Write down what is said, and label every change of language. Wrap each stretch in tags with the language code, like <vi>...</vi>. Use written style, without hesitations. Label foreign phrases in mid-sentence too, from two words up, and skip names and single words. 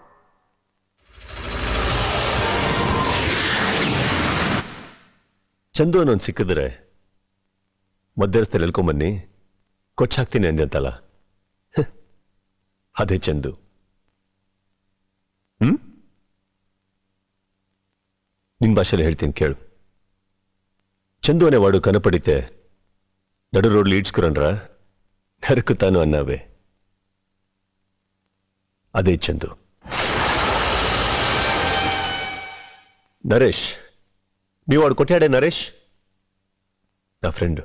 <kn>ಚಂದು ಅನ್ನೊಂದು ಸಿಕ್ಕಿದ್ರೆ ಮಧ್ಯಸ್ಥರಲ್ಲಿ ಎಲ್ಕೊಂಬನ್ನಿ ಕೊಚ್ಚಾಕ್ತೀನಿ ಅಂದ್ಯಂತಲ್ಲ, ಅದೇ ಚಂದು. ನಿಮ್ ಭಾಷೆಯಲ್ಲಿ ಹೇಳ್ತೀನಿ ಕೇಳು.</kn> <te>ಚಂದು అనేవాడు కనపడితే నడు రోడ్లు ఈడ్చుకురన్రా, నరుకుతాను అన్నావే, అదే చందు. నరేష్, మీ వాడు కొట్టాడే నరేష్, నా ఫ్రెండ్.</te>